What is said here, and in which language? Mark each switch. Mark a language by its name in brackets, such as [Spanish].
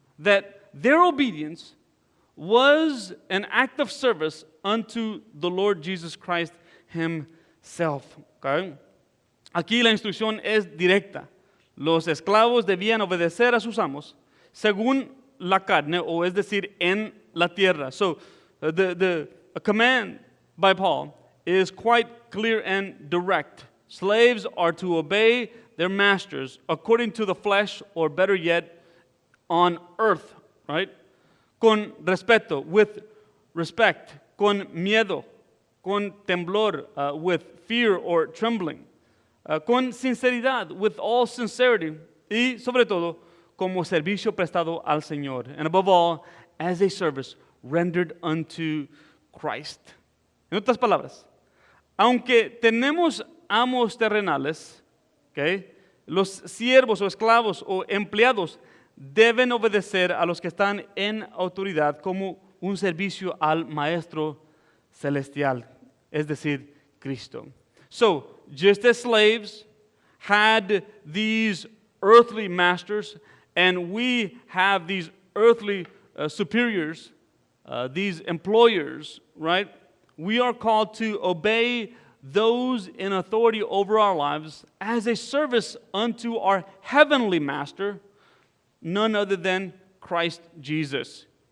[English] That their obedience was an act of service unto the Lord Jesus Christ himself. Okay? [Spanish] Aquí la instrucción es directa. Los esclavos debían obedecer a sus amos según la carne, o es decir, en la tierra. [English] So, the command by Paul is quite clear and direct. Slaves are to obey their masters according to the flesh, or better yet, on earth, right? [Spanish] Con respeto, [English] with respect, [Spanish] con miedo, con temblor, [English] with fear or trembling. [Spanish] Con sinceridad, [English] with all sincerity, [Spanish] y sobre todo, como servicio prestado al Señor. [English] And above all, as a service rendered unto Christ. [Spanish] En otras palabras, aunque tenemos amos terrenales, okay, los siervos o esclavos o empleados deben obedecer a los que están en autoridad como un servicio al Maestro Celestial, es decir, Cristo. [English] So, just as slaves had these earthly masters, and we have these earthly superiors, these employers, right? We are called to obey those in authority over our lives as a service unto our heavenly master, none other than Christ Jesus.